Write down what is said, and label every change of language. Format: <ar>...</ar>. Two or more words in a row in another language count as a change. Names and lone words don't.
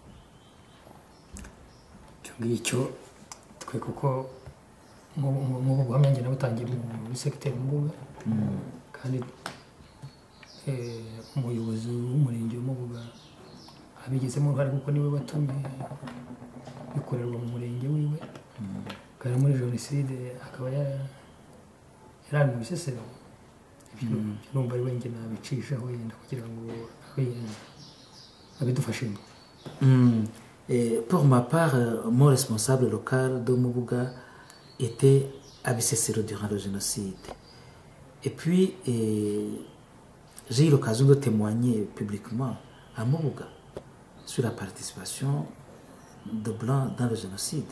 <rw>Ngicyo twe kuko mu buhamya ngena butangira muri secteur Mubuga kandi umuyobozi w'umurenge w'Umubuga abigezemo uruhare kuko niwe watumye bikorerwa mu murenge wiwe kandi muri jenoside akaba yari mu Bisesero. Numva ari wenge nabicishaho yenda kugira ngo abidufashemo.</rw> <fr>Pour ma part, mon responsable local de Mubuga était à Bisesero durant le génocide. Et puis, j'ai eu l'occasion de témoigner publiquement à Mubuga sur la participation de Blancs dans le génocide.</fr>